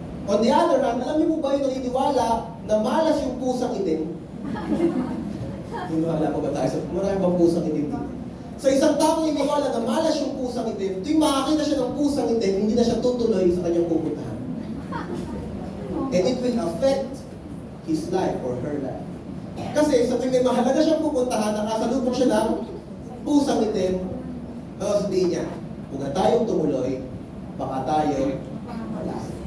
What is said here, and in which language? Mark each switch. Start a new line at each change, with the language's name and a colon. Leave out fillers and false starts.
English: On the other hand,
Filipino: alam niyo po ba yung naniniwala na malas yung pusang itim? Naniniwala ko ba tayo? Marami bang pusang itim dito? Sa isang tao naniniwala na malas yung pusang itim, tuwing makakita siya ng pusang itim, hindi na siya tutuloy sa kanyang pupuntahan.
English: And it will affect his life or her life.
Filipino: Kasi sa tuwing may mahalaga siyang pupuntahan, nakasalubong siya ng pusang itim, sabihin niya, kung na tayong tumuloy, baka tayo malas.